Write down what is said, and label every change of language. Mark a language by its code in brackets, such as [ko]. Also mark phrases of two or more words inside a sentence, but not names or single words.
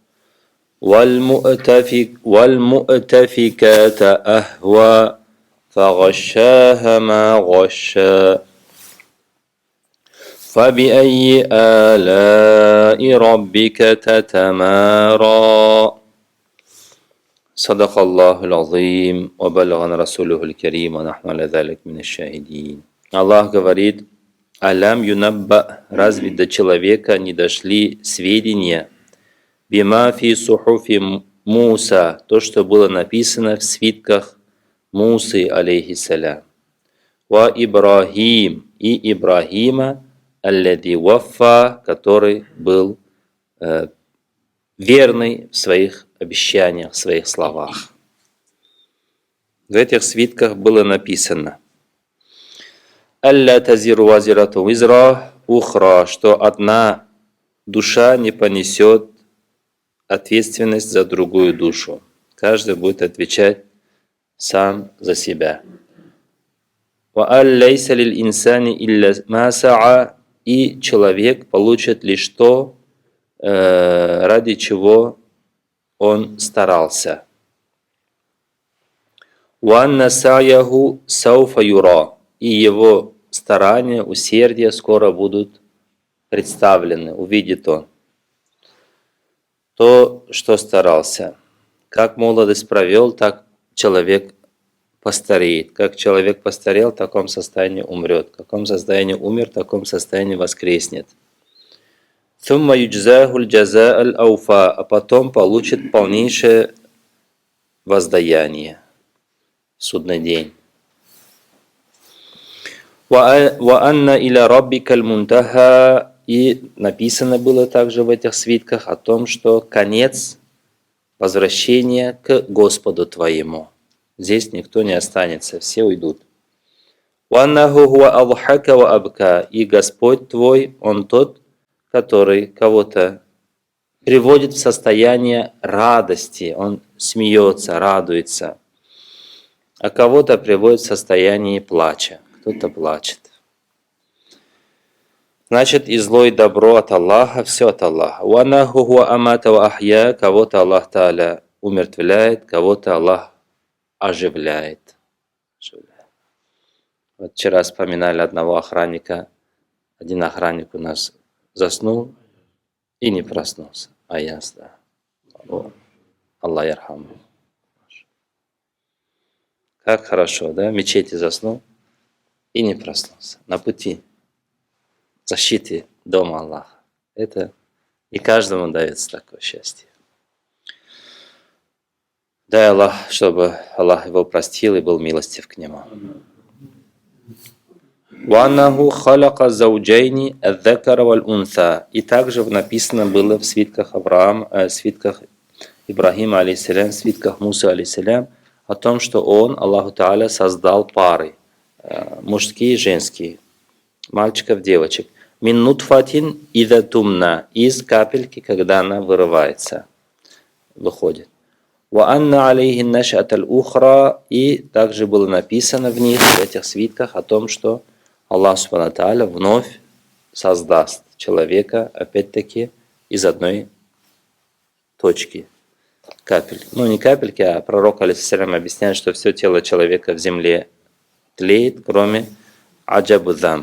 [ar] والمؤتفكات أهوى فغشاها ما غشى فبأي آلاء ربك تتمارى صدق الله العظيم وبلغنا رسوله الكريم ونحن على ذلك من الشاهدين. [ru] Аллах говорит: [ar] «أَلَمْ يُنَبَّأْ, [ru] разве до человека не дошли сведения [ar] بما في صحف موسى, [ru] то, что было написано в свитках Мусы, алейхиссалям, [ar] وإبراهيم, [ru] и Ибрахима, [ar] الذي وفى, [ru] который был верный в своих обещаниях, в своих словах». В этих свитках было написано: [ar] «ألا تزر وازرة وزر أخرى», [ru] что одна душа не понесет ответственность за другую душу. Каждый будет отвечать сам за себя. [ar] «وأن ليس للإنسان إلا ما سعى», [ru] и человек получит лишь то, ради чего он старался. [ar] «وأن سعيه سوف يرى», [ru] и его старания, усердия скоро будут представлены, увидит он то, что старался. Как молодость провел, так человек постареет. Как человек постарел, в таком состоянии умрет. В каком состоянии умер, в таком состоянии воскреснет. [ar] «ثم يجزاه الجزاء الأوفى», [ru] а потом получит полнейшее воздаяние в судный день. [ar] «وأن إلى ربك المنتهى», [ru] и написано было также в этих свитках о том, что конец возвращения к Господу твоему. Здесь никто не останется, все уйдут. [ar] «وأنه هو أضحك وأبكى», [ru] и Господь твой, Он тот, который кого-то приводит в состояние радости, Он смеется, радуется, а кого-то приводит в состояние плача, кто-то плачет. Значит, и зло, и добро от Аллаха, все от Аллаха. [ar] «وأنه هو أمات وأحيا», [ru] кого-то [ar] الله تعالى [ru] умертвляет, кого-то Аллах оживляет. Вот вчера вспоминали одного охранника. Один охранник у нас заснул и не проснулся. А я, да. [ar] الله يرحمه. [ru] Как хорошо, да? В мечети заснул и не проснулся. На пути защиты дома Аллаха. Это не каждому дается такое счастье. Дай Аллах, чтобы Аллах его простил и был милостив к нему. [ar] «وأنه خلق الزوجين الذكر والأنثى». [ru] И также написано было в свитках свитках Ибрахима, алейхиссалям, в свитках Мусы, алейхиссалям, о том, что он, [ar] الله تعالى, [ru] создал пары, мужские и женские, мальчиков, девочек. [ar] «من نطفة إذا تمنى», [ru] из капельки, когда она вырывается, выходит. [ar] وَأَنَّ عَلَيْهِ النَّشْأَةَ الْأُخْرَى. [ru] И также было написано в них, в этих свитках, о том, что [ar] الله سبحانه وتعالى [ru] вновь создаст человека, опять-таки, из одной точки, капель. Ну, не капельки, а пророк, алейхиссалям, объясняет, что все тело человека в земле тлеет, кроме [ar] عجب الذنب.